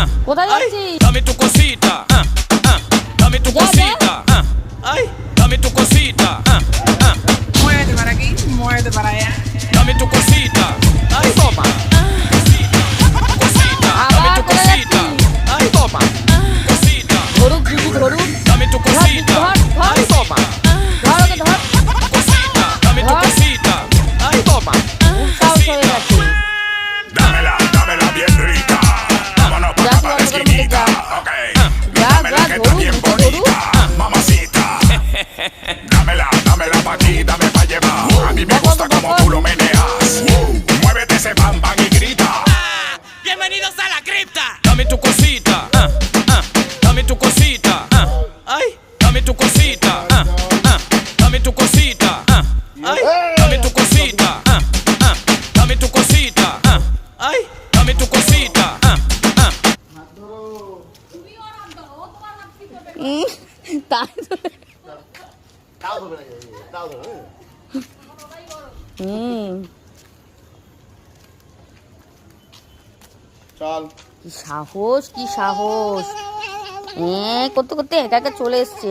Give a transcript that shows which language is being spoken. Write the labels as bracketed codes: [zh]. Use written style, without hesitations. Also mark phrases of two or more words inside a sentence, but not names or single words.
[bn] কোথায় যাচ্ছিস? [es] Dame tu cosita, dame tu cosita, ay, dame tu cosita, Muévete para aquí, muévete para allá. dame tu cosita, ay, toma. Cosita, dame tu cosita, ay, toma. Cosita, [bn] ধরুক দিদি ধরুক, [es] dame tu cosita, ay, toma. [bn] ধর ওকে ধর। [es] Cosita, dame tu cosita, ay, toma. [bn] সাহস হয়ে গেছে। [es] Dámela, dámela bien rica. Vámonos Ya, para la ya, esquinita. Ok. Ya, Dámela ya, que está Doru, bien Doru. bonita. Mamacita. Dámela, dámela pa' aquí, dame pa' llevar. A mí me gusta como tú lo meneas. Muévete ese bam bam y grita. Bienvenidos a la cripta. Dame tu cosita, dame tu cosita, ay, dame tu cosita, dame tu cosita, ay, dame tu cosita, dame tu cosita, ay, dame tu cosita, [bn] তাই তো। চল কি সাহস, কি সাহস! করতে করতে একা একা চলে এসছে।